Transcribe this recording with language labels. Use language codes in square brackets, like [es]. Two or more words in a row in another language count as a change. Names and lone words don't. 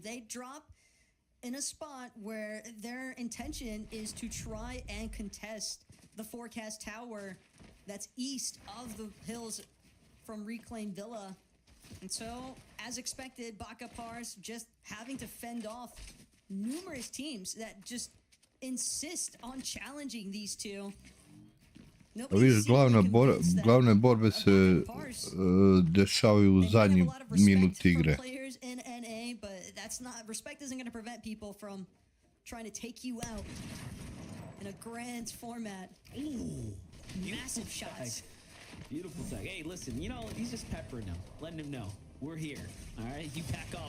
[en] They drop in a spot where their intention is to try and contest the forecast tower that's east of the hills from Reclaim Villa. And so, as expected, Baka Pars just having to fend off numerous teams that just insist on challenging these two. [sr] Vidiš, glavne borbe se dešavaju u zadnji minut igre. [en] In NA, but that's not, respect isn't going to prevent people from trying to take you out in a grand format. Ooh, massive shots. Beautiful tag. Hey, listen, you know, he's just peppering him, letting him know we're here. All right, you back off.